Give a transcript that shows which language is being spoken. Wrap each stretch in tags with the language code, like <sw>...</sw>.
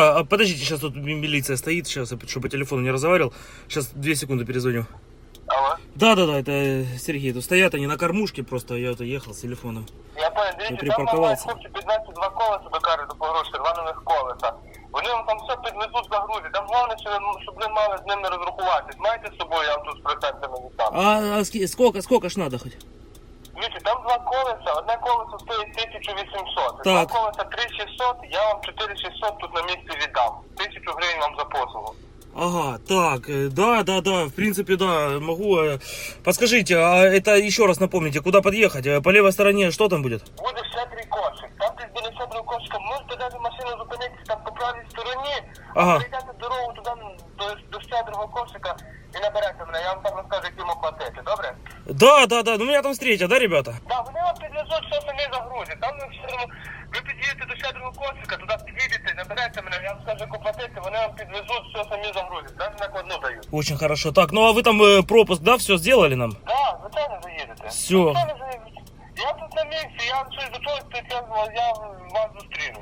<ru>Подождите, сейчас тут милиция стоит, сейчас, чтобы по телефону не разговаривал, сейчас 2 секунды перезвоню. Алло? Да, это Сергей, тут стоят они на кормушке просто, я вот ехал с телефоном. Я понял, видите, припарковался. Там, хлопцы, 15 два колеса до кары, до погрузки, два нових колеса.</ru> <uk>Вони вам там все піднесуть за грузі, там головне, щоб не мали з ними розрахуватись. Маєте з собою, я вам тут з процентами вітав. А скільки ж надо хоч? Дивіться, там два колеса, одне колесо стоїть 1800, Два колеса 3600, я вам 4600 тут на місці віддам, 1000 гривень вам за послугу.</uk> <ru>Ага, так, да, в принципе, да, могу. Подскажите, а это еще раз напомните, куда подъехать? По левой стороне что там будет? Будет Щедрий кошик. Там ты сбили Щедрого кошика, можете даже машину запомнить там по правой стороне, ага. Перейдете дорогу туда, до Щедрого кошика и наберете меня, я вам там расскажу, где мог платить, добре? Да, ну меня там встретят, да, ребята? Да, мне вам предназвут, что сами загрузят, там все равно...</ru> <uk>Ви під'їдете до Щедрого Косика, туди під'їдете, наберете мене, я вам скажу, як оплатити, вони вам підвезуть, все самі загрузять, так, на кладну дають. Дуже хорошо, так, ну а ви там пропуск, так, да, все зробили нам? Так, да, звичайно заїдете. Все. Я тут на місці, я щось до того, тут я вас зустріну.</uk>